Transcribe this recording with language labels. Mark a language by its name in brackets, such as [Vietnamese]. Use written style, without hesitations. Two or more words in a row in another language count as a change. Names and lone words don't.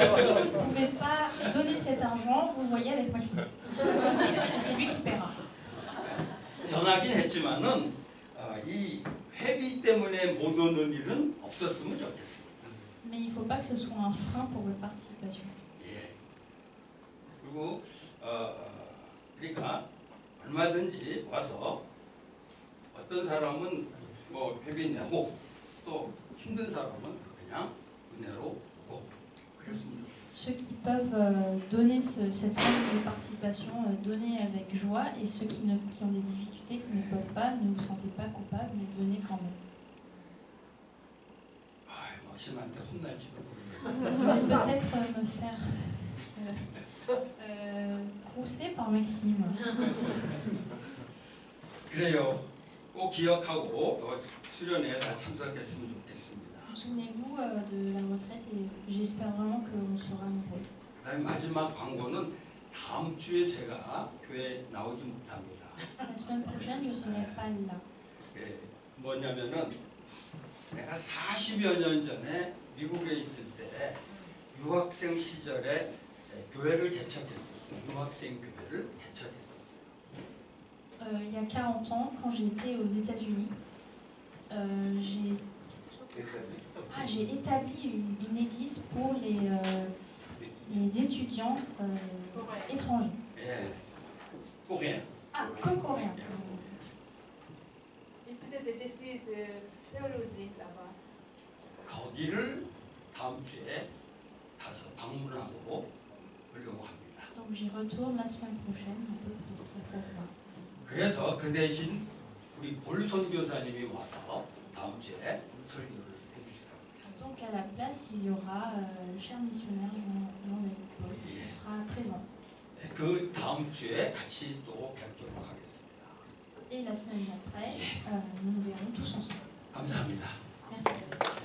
[French] Donc si vous ne pouvez pas donner cet argent, vous voyez avec Maxime. C'est lui qui paiera. [Korean] 정하긴 했지만은 이 회비 때문에 못 오는 일은 없었으면 좋겠습니다. [French] Mais il ne faut pas que ce soit un frein pour votre participation. [Korean] 예. 그리고 그러니까 얼마든지 와서 어떤 사람은 뭐 회비 내고 또 힘든 사람은 그냥 은혜로 오고 그랬으면 좋겠습니다. [French] Ceux qui peuvent donner cette somme de participation, donner avec joie, et ceux qui ont des difficultés, qui ne peuvent pas, ne vous sentez pas coupable, mais venez quand même. [Korean] 막심한테 혼날지도 모르겠네요. [French] Je vais peut-être me faire crousser par Maxime. [Korean] 그래요. 꼭 기억하고 수련회에 다 참석했으면 좋겠습니다. [French] Souvenez-vous de la retraite et j'espère vraiment qu'on sera nombreux. [Korean] 그다음에 마지막 광고는 다음 주에 제가 교회에 나오지 못합니다. [French] La semaine prochaine, je ne serai pas là. [Korean] 뭐냐면은 내가 40여 년 전에 미국에 있을 때 유학생 시절에 교회를 개척했었어요. 유학생 교회를 개척했었어요. [French] Il y a 40 ans, quand j'étais aux États-Unis, j'ai établi une église pour les étudiants étrangers. 예, coréen. Ah, que coréens. Il faisait des études théologiques là-bas. [Korean] 거기를 다음 주에 가서 방문하고 오려고 합니다. [French] Donc j'y retourne la semaine prochaine, un peu pour voir. [Korean] 그래서 그 대신 우리 볼 선교사님이 와서 다음 주에 설교를 해주실 겁니다. [French] Donc à la place, il y aura le cher missionnaire Jean-David Paul qui sera présent. [Korean] 그 다음 주에 같이 또 뵙도록 하겠습니다. [French] Et la semaine d'après, nous nous verrons tous ensemble. [Korean] 감사합니다. [French] Merci.